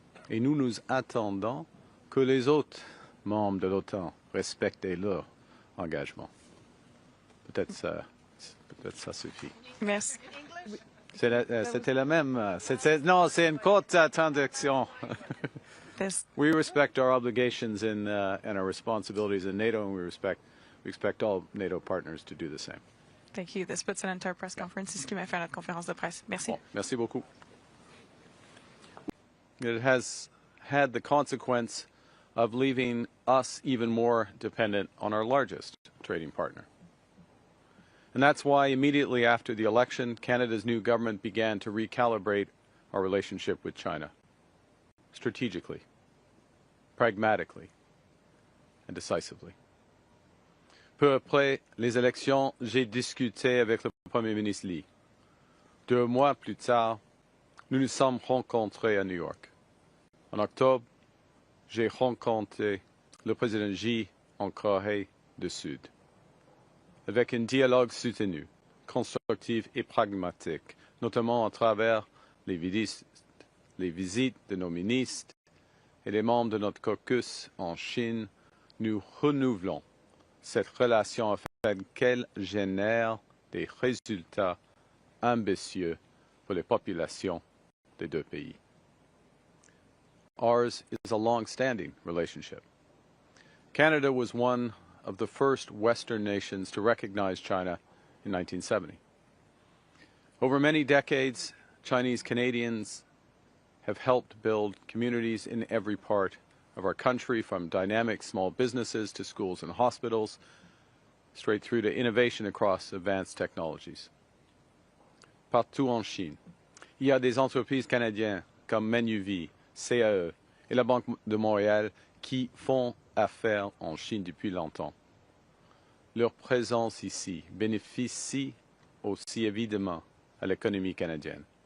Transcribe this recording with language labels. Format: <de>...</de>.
<fr>Et nous nous attendons que les autres membres de l'OTAN respectent leurs engagements. Peut-être ça suffit. Merci. C'était la même. Non, c'est une courte traduction.</fr> <en>We respect our obligations and our responsibilities in NATO, and we expect all NATO partners to do the same. Thank you. This puts an end to our press conference.</en> <fr>C'est ce qui m'a fait notre conférence de presse. Merci. Bon, merci beaucoup.</fr> <en>It has had the consequence of leaving us even more dependent on our largest trading partner. And that's why immediately after the election, Canada's new government began to recalibrate our relationship with China, strategically, pragmatically, and decisively.</en> <fr>Peu après les élections, j'ai discuté avec le Premier ministre Lee. 2 mois plus tard, nous nous sommes rencontrés à New York. En octobre, j'ai rencontré le président Xi en Corée du Sud. Avec un dialogue soutenu, constructif et pragmatique, notamment à travers les visites de nos ministres et les membres de notre caucus en Chine, nous renouvelons cette relation afin qu'elle génère des résultats ambitieux pour les populations des 2 pays.</fr> <en>Ours is a long-standing relationship. Canada was one of the first Western nations to recognize China in 1970. Over many decades, Chinese Canadians have helped build communities in every part of our country, from dynamic small businesses to schools and hospitals, straight through to innovation across advanced technologies.</en> <fr>Partout en Chine, il y a des entreprises canadiennes comme Manuvie, CAE et la Banque de Montréal qui font affaire en Chine depuis longtemps. Leur présence ici bénéficie aussi évidemment à l'économie canadienne.</fr>